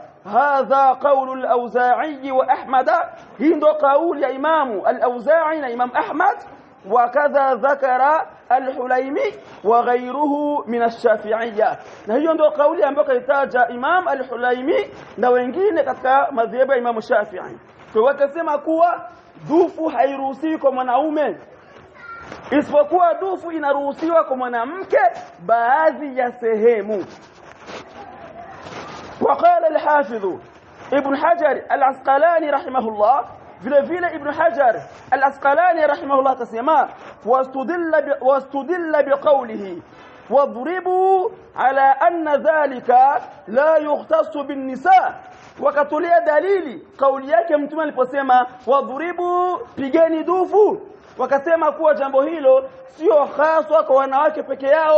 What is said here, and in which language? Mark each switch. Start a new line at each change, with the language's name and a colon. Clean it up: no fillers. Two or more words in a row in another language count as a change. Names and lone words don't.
Arabic: هذا قول الأوزاعي وأحمد,
Swahili: hii ndo kauli ya Imamu al-Awza'i na Imam Ahmad,
Arabic: وكذا ذكر الحليمي وغيره من الشافعية,
Swahili: na hiyo ndo kauli ambayo kaitaja Imam al-Hulaimi na wengine katika madhhabu ya Imam Shafi'i. Kwa wakasema kuwa dufu hairuhusiwi kwa mwanaume, isipokuwa dufu inaruhusiwa kwa mwanamke baadhi ya sehemu.
Arabic: وقال الحافظ ابن حجر العسقلاني رحمه الله
Swahili: vile vile Ibn Hajar al-Asqalani rahimahullah tasema
Arabic: واستدل بقوله اضربوا على أن ذلك لا يختص بالنساء,
Swahili: wakatulia dalili kauli yake mtume aliposema wadribu, pigeni dufu, wakasema kuwa jambo hilo sio haswa kwa wanawake peke yao.